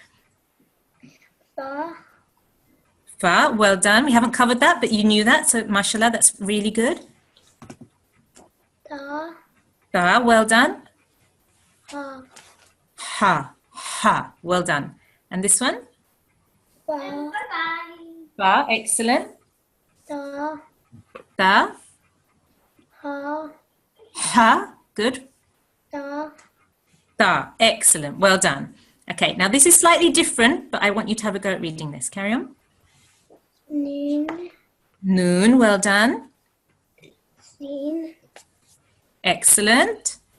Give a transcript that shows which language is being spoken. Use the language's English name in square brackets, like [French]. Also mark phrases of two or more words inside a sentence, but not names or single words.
[Arabic] Fa. Fa. [English] Well done. We haven't covered that, but you knew that. So mashallah, that's really good. [Arabic] Da. [English] Ta. Well done. [Arabic] Ha. Ha. Ha. [English] Well done. And this one? [Arabic] Fa. [English] Fa. Excellent. [Arabic] Da. Ta. Ha. Ha. [English] Good. [Arabic] Da. [English] Ta. Excellent. Well done. Okay, now this is slightly different, but I want you to have a go at reading this. Carry on. [Arabic] Noon. [English] Noon. Well done. [Arabic] Sin. [English] Excellent.